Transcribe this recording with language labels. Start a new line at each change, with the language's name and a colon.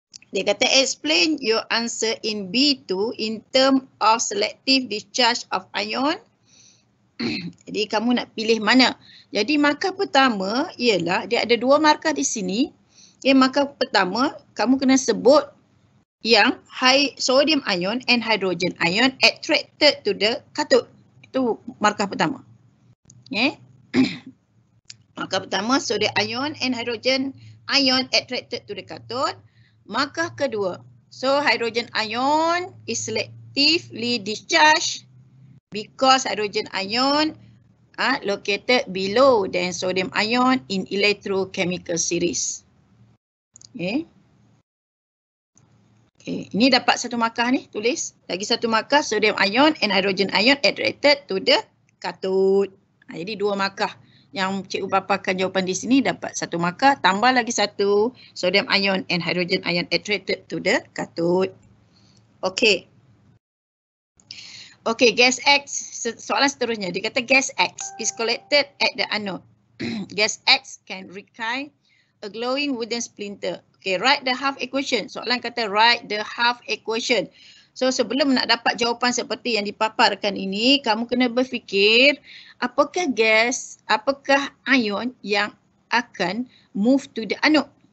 Malay: Dia kata
English: explain your answer in B2 in term of selective discharge of ion.
Malay: Jadi kamu nak pilih mana? Jadi markah pertama ialah dia ada dua markah di sini. Markah pertama kamu kena sebut yang
English: sodium ion and hydrogen ion attracted to the cathode.
Malay: Itu markah pertama. Markah pertama
English: sodium ion and hydrogen ion attracted to the cathode.
Malay: Markah kedua,
English: so hydrogen ion is selectively discharged because hydrogen ion are located below than sodium ion in electrochemical series. Okay.
Malay: Ini dapat satu markah ni, tulis. Lagi satu markah
English: sodium ion and hydrogen ion attracted to the cathode.
Malay: Jadi dua markah. Yang cikgu paparkan jawapan di sini dapat satu markah, tambah lagi satu
English: sodium ion and hydrogen ion attracted to the cathode.
Malay: Okey. Okey, gas X, soalan seterusnya. Dia kata
English: gas X is collected at the anode. Gas X can receive a glowing wooden splinter. Okey, write the half equation.
Malay: Soalan kata
English: write the half equation.
Malay: So sebelum nak dapat jawapan seperti yang dipaparkan ini, kamu kena berfikir apakah gas, apakah ion yang akan
English: move to the anode.